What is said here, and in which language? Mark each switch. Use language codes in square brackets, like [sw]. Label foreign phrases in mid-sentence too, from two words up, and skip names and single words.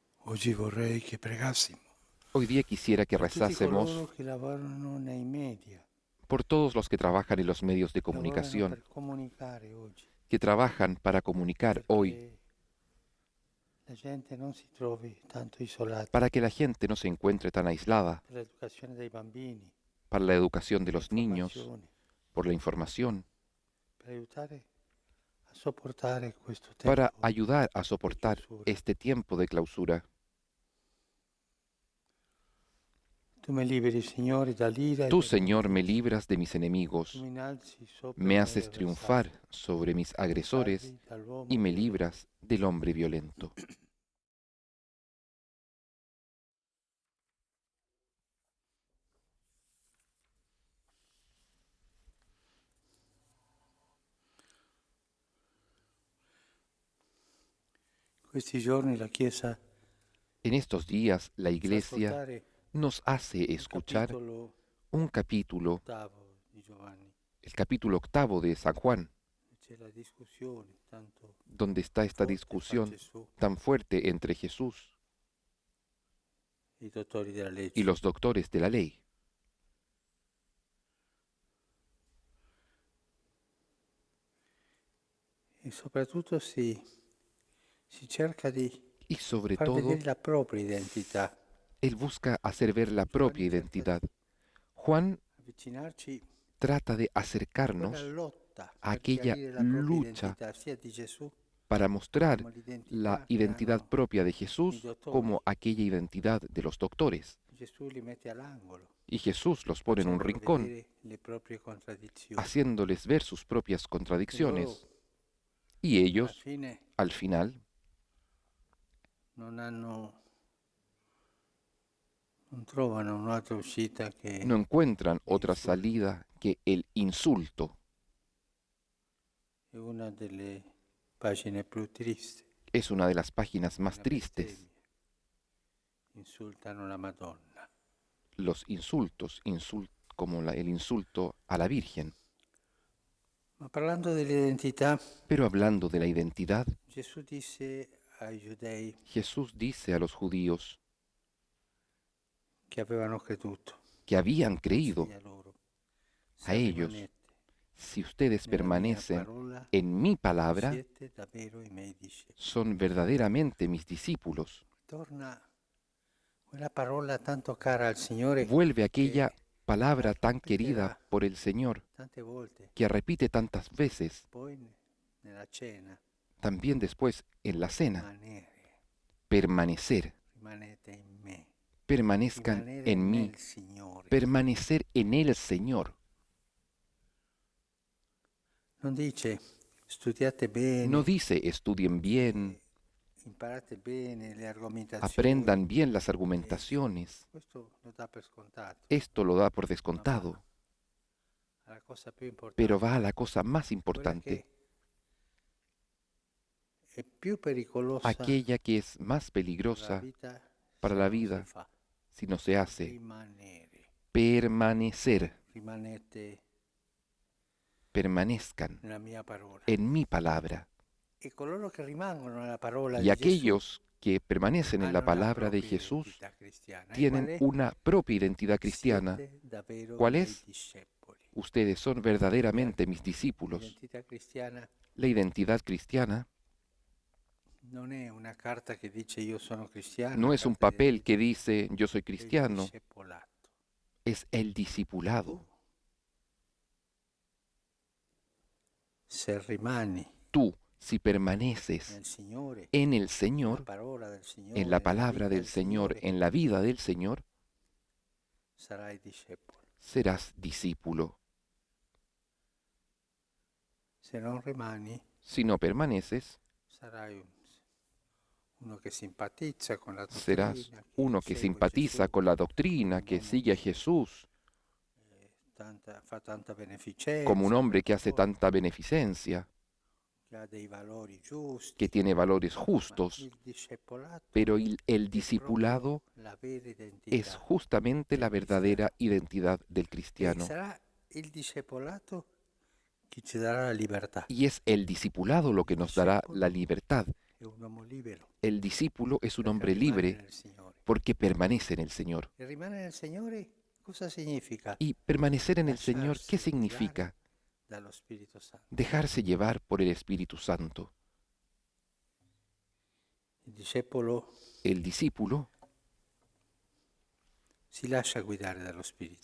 [it] Oggi vorrei che pregassimo [es] Hoy día quisiera que [it] per tutti coloro [es] rezásemos [it] che lavorano nei media, [es] por todos los que trabajan en los medios de [it] che lavorano [es] comunicación, [it] per comunicare oggi, [es] que trabajan para comunicar hoy, [it] perché la gente non si trovi tanto isolata, [es] para que la gente no se encuentre tan aislada, [it] per l'educazione dei bambini, [es] para la educación de [it] per [es] los niños, [it] l'informazione, [es] por la información, [it] per aiutare a sopportare questo [es] para [it] tempo [es] ayudar a [it] di [es] soportar [it] chiusura. [es] este tiempo de clausura. [it] Tu mi liberi, Signore, dall'ira e [es] Tú, [it] dalla [es] Señor, me [it] violenza. [es] libras de mis [it] Tu [es] enemigos, [it] mi innalzi sopra i [es] me [it] miei [es] haces [it] avversari, [es] triunfar sobre mis [it] mi [es] agresores [it] salvi [es] y [it] dall'uomo [es] me [it] violento. [es] libras del hombre violento. [it] Questi giorni la Chiesa [es] En estos días la [it] ci fa [es] Iglesia [it] ascoltare [es] nos hace [it] un [es] escuchar [it] capitolo [es] un capítulo, [it] ottavo di Giovanni. [es] el capítulo octavo de San Juan, [it] C'è la discussione tanto [es] donde está esta [it] forte fra [es] discusión [it] Gesù [es] tan fuerte entre Jesús [it] e i dottori della [es] y [it] legge. [es] los doctores de la ley. [it] E soprattutto si cerca di [es] Y sobre [it] far vedere [es] todo, [it] la propria identità. [es] él busca hacer ver la propia [it] Giovanni cerca [es] identidad. [it] di [es] Juan [it] avvicinarci [es] trata de [it] a quella [es] acercarnos [it] lotta [es] a [it] per [es] aquella [it] chiarire la propria [es] lucha [it] identità sia di Gesù [es] para mostrar [it] come [es] la [it] l'identità che [es] identidad [it] hanno [es] propia de [it] i [es] Jesús [it] dottori. [es] como aquella identidad de los doctores. [it] Gesù li mette all'angolo, [es] Y Jesús los pone en un [it] facendolo [es] rincón, [it] vedere le proprie contraddizioni. [es] haciéndoles ver sus propias [it] E loro [es] contradicciones. Y [it] alla [es] ellos, [it] fine [es] al final, [it] non hanno, non trovano un'altra uscita [es] no [it] che [es] encuentran otra [it] l'insulto. [es] salida que el insulto. [it] È una delle pagine più tristi, [es] Es una de las páginas más [it] una [es] tristes. [it] bestemmia. Insultano la Madonna. [es] Los insultos, como el insulto a la Virgen. [it] Ma parlando dell'identità, [es] Pero hablando de la identidad, [it] Gesù disse ai giudei [es] Jesús dice a los judíos [it] che avevano creduto, [es] que habían creído [it] disse a loro, [es] a [it] se [es] ellos, [it] rimanete [es] si ustedes [it] nella mia [es] permanecen [it] parola, [es] en mi palabra, [it] siete davvero i miei discepoli. [es] son verdaderamente mis discípulos. [it] Torna quella parola tanto cara al Signore [es] Vuelve [it] che [es] aquella palabra [it] la [es] tan querida [it] ripeterà [es] por el Señor, [it] tante volte, [es] que repite tantas veces, [it] poi nella cena, [es] también después en la cena, [it] rimanere, [es] permanecer, [it] rimanete in me, [es] permanezcan [it] rimanere [es] en mí, [it] nel Signore. [es] permanecer en el Señor. [it] Non dice studiate [es] No [it] bene, [es] dice estudien bien, [it] imparate bene le argomentazioni, [es] aprendan bien las argumentaciones. [it] questo lo dà per scontato, [es] Esto lo da por [it] ma va [es] descontado, [it] alla cosa più [es] pero [it] importante, [es] va a la cosa más [it] quella [es] importante, [it] che è più pericolosa [es] aquella que es más [it] per la [es] peligrosa [it] vita [es] para [it] se [es] la [it] non si [es] vida [it] fa. [es] si no se hace. [it] Rimanere, [es] Permanecer, [it] rimanete [es] permanezcan [it] nella mia parola. [es] en mi palabra. [it] E coloro che rimangono nella parola [es] Y [it] di Gesù [es] aquellos que permanecen en la [it] hanno una [es] palabra de [it] propria [es] Jesús [it] identità cristiana. E qual [es] tienen [it] è? [es] una propia identidad cristiana. [it] Siete davvero [es] ¿Cuál [it] miei [es] es? [it] discepoli. [es] Ustedes son verdaderamente mis discípulos. [it] L'identità cristiana [es] La identidad cristiana [it] non è una carta che dice io sono cristiano, [es] no [it] una [es] es un [it] carta [es] papel que [it] d'identità, [es] dice yo soy [it] è il [es] cristiano, [it] discepolato. [es] es el discipulado. [it] Se rimani [es] Tú, si permaneces [it] nel Signore, [es] en el [it] nella [es] Señor, [it] parola del Signore, [es] en la [it] nella [es] palabra [it] vita [es] del Señor, [it] Signore, [es] en la vida del Señor, [it] sarai discepolo. [es] serás discípulo. [it] Se non rimani, [es] Si no permaneces, [it] sarai uno che simpatizza con la [es] serás [it] dottrina, [es] uno que [it] segue [es] simpatiza [it] Gesù, [es] con la doctrina, [it] un [es] que [it] uomo [es] sigue a [it] che [es] Jesús, [it] fa tanta [es] como un [it] beneficenza, [es] hombre que [it] tante [es] hace [it] cose, [es] tanta beneficencia, [it] che ha dei valori [es] que [it] giusti, [es] tiene valores [it] ma [es] justos, [it] il discepolato [es] pero el [it] è [es] discipulado [it] proprio la vera [es] es [it] identità [es] justamente la [it] del cristiano. [es] verdadera identidad del [it] E [es] cristiano. [it] sarà il discepolato che ci darà la libertà. [es] Y es el discipulado lo que [it] Il [es] nos dará la [it] discepolo [es] libertad. [it] è un uomo libero [es] El discípulo es un [it] perché [es] hombre [it] rimane [es] libre [it] nel Signore. [es] porque permanece en el Señor. [it] E rimanere nel Signore cosa significa? [es] Y permanecer en el Señor, ¿qué [it] Lasciarsi guidare [es] significa? [it] dallo Spirito Santo. [es] Dejarse llevar por el Espíritu Santo. [it] Il discepolo [es] El discípulo [it] si lascia guidare dallo Spirito.